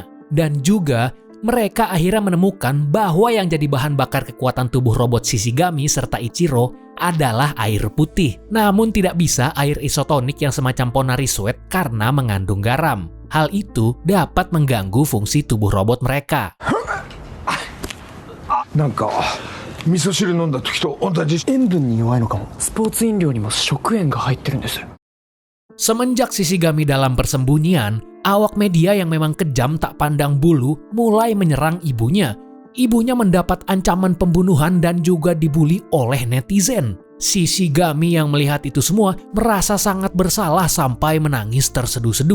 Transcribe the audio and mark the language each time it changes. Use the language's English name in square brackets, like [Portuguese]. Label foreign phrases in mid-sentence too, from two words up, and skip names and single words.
[Indonesian] Dan juga mereka akhirnya menemukan bahwa yang jadi bahan bakar kekuatan tubuh robot Shishigami serta Ichiro adalah air putih. Namun tidak bisa air isotonik yang semacam Ponari Sweat karena mengandung garam. Hal itu dapat mengganggu fungsi tubuh robot mereka. [Japanese] なんか味噌汁飲んだ時と同じ。塩分に弱いのかも。スポーツ飲料にも食塩が入ってるんです。 [Indonesian] Semenjak Shishigami dalam persembunyian, awak media yang memang kejam tak pandang bulu mulai menyerang ibunya. Ibunya mendapat ancaman pembunuhan dan juga dibully oleh netizen. Shishigami yang melihat itu semua merasa sangat bersalah sampai menangis terseduh-seduh.